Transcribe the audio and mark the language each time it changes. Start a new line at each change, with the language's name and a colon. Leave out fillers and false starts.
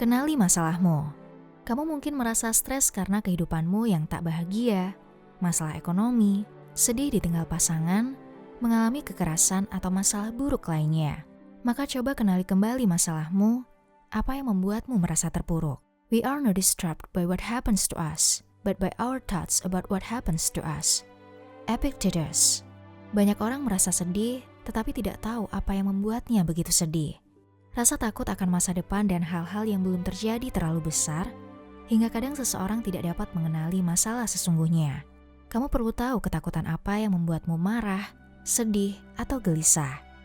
Indonesian: Kenali masalahmu. Kamu mungkin merasa stres karena kehidupanmu yang tak bahagia, masalah ekonomi, sedih ditinggal pasangan, mengalami kekerasan atau masalah buruk lainnya. Maka coba kenali kembali masalahmu. Apa yang membuatmu merasa terpuruk?
English: We are not disturbed by what happens to us, but by our thoughts about what happens to us. Epictetus.
Indonesian: Banyak orang merasa sedih, tetapi tidak tahu apa yang membuatnya begitu sedih. Rasa takut akan masa depan dan hal-hal yang belum terjadi terlalu besar, hingga kadang seseorang tidak dapat mengenali masalah sesungguhnya. Kamu perlu tahu ketakutan apa yang membuatmu marah, sedih, atau gelisah.